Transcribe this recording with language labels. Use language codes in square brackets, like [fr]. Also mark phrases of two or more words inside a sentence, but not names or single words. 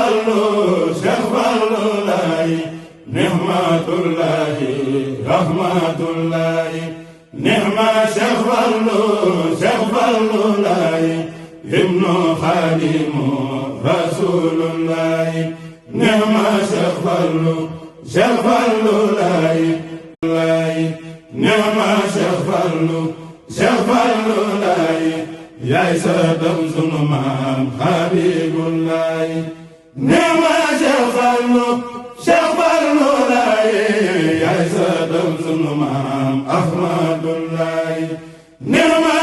[ar] فالو لاي نعمة الله رحمة الله نعمة شيخ فالو لاي ابن خادم رسول الله نعمة شيخ فالو لاي نعمة شيخ [wo] فالو لاي yaay sa dam sunu maam Habibullahi neema Cheikh Fallu laay yaay sa dam sunu maam Ahmadullahi